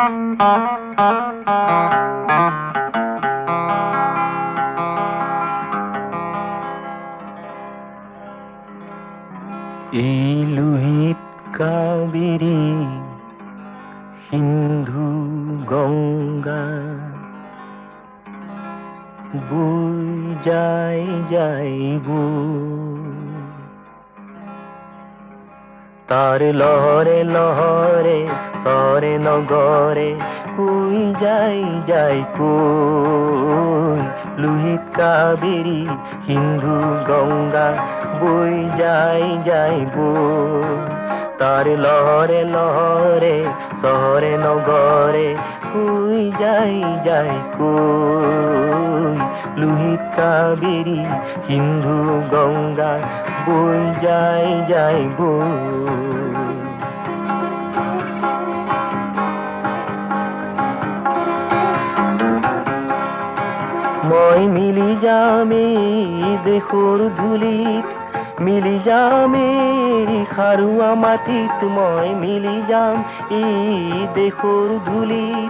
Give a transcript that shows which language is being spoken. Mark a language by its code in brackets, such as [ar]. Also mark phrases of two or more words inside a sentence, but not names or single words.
[as] এই লোহিত কাবেৰী সিন্ধু গংগা বৈ যায় যায় বৈ তার [bn] লহরে লহরে সরে নগরে কই যাই যাই কই লোহিত কাবেরী সিন্ধু গঙ্গা বই যাই যাই বই তার লহরে লহরে শহরে নগরে কই যাই যাই কই লোহিত কাবেরী সিন্ধু গঙ্গা বই যাই যাই বই [as] মই মিলি যামে দেশৰ ধূলিত মিলি যামে খাৰুৱা মাটিত মই মিলি যাম এই দেশৰ ধূলিত